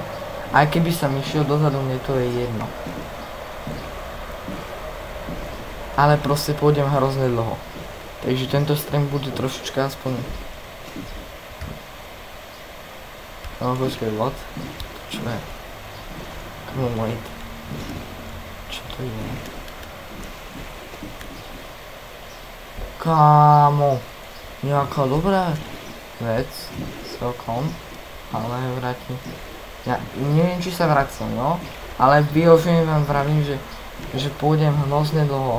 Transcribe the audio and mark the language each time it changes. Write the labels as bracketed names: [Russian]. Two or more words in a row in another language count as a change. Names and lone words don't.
[Slovak] Aj keby som išiel dozadu, mne to je jedno. Ale proste pôjdem hrozne dlho. Takže tento stream bude trošička aspoň... No počkaj, what? Čo je? [English] Come on, wait. [Slovak] Čo to je? Kámo. Nejaká dobrá vec. Celkom. Ale vrátim. Ja neviem, či sa vracam, no. Ale vyložením vám vravím, že pôjdem hrozne dlho.